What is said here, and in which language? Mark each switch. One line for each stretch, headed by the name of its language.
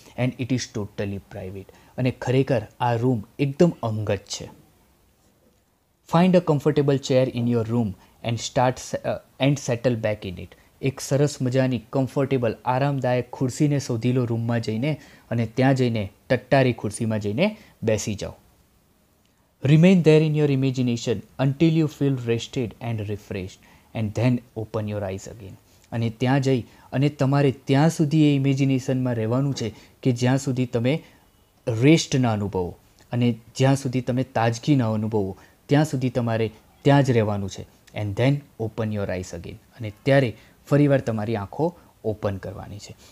English: and it is totally private,
Gujarati: અને ખરેખર આ રૂમ એકદમ અંગત છે.
English: Find a comfortable chair in your room and settle back in it.
Gujarati: એક સરસ મજાની કમ્ફર્ટેબલ આરામદાયક ખુરશીને શોધી લો રૂમમાં જઈને, અને ત્યાં જઈને ટટ્ટારી ખુરશીમાં જઈને બેસી જાઓ.
English: Remain there in your imagination until you feel rested and refreshed, and then open your eyes again.
Gujarati: અને ત્યાં જઈ અને તમારે ત્યાં સુધી એ ઇમેજિનેશનમાં રહેવાનું છે કે જ્યાં સુધી તમે રેસ્ટ ના અનુભવો અને જ્યાં સુધી તમે તાજગી ના અનુભવો ત્યાં સુધી તમારે ત્યાં જ રહેવાનું છે.
English: and then open your eyes again,
Gujarati: અને ત્યારે ફરીવાર તમારી આંખો ઓપન કરવાની છે.